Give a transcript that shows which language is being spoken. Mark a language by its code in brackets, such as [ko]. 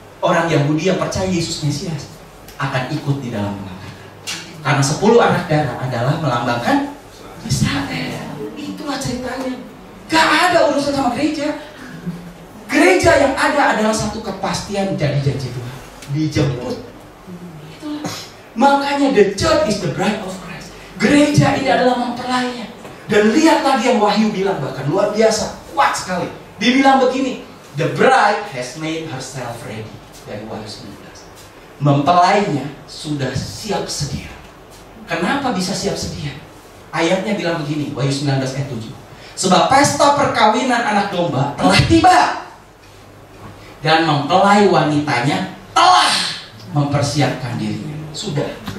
[id] Orang Yahudi yang percaya Yesus Mesias akan ikut di dalam pengangkatan. Karena 10 anak darah adalah melambangkan Israel. Itulah ceritanya. Gak ada urusan sama gereja. Gereja yang ada adalah satu kepastian dari janji Tuhan. Dijemput. Itulah. Makanya [en] the church is the bride of Christ. [id] Gereja ini adalah mempelainya. Dan lihat lagi yang Wahyu bilang, bahkan luar biasa, kuat sekali. Dibilang begini, [en] the bride has made herself ready. [id] Dari Wahyu 19. Mempelainya sudah siap sedia. Kenapa bisa siap sedia? Ayatnya bilang begini, Wahyu 19 ayat 7. Sebab pesta perkawinan anak domba telah tiba. Dan mempelai wanitanya telah mempersiapkan dirinya. Sudah.